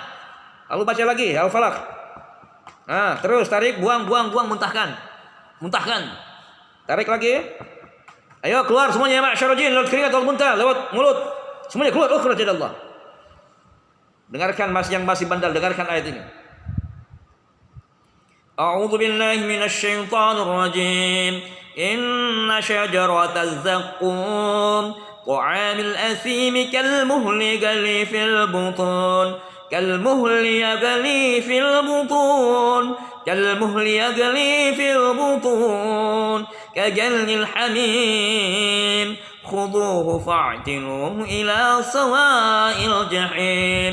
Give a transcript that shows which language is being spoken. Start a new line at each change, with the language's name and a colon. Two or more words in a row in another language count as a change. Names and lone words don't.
Indonesian: Lalu baca lagi Al-Falaq. Nah, terus tarik, buang, muntahkan. Tarik lagi. Ayo keluar semuanya ya
Arabic: معشر الجن,
Indonesian: lewat keringat, lewat muntah, lewat mulut. Semuanya keluar,
Arabic: اخرج إلى الله.
Indonesian: Dengarkan yang masih bandel, dengarkan ayat ini.
Arabic: أعوذ بالله من الشيطان الرجيم. إن شجرة الزقوم طعام الأثيم كالمهل يغلي في البطون كجل الحميم خذوه فاعتلوه إلى سواء الجحيم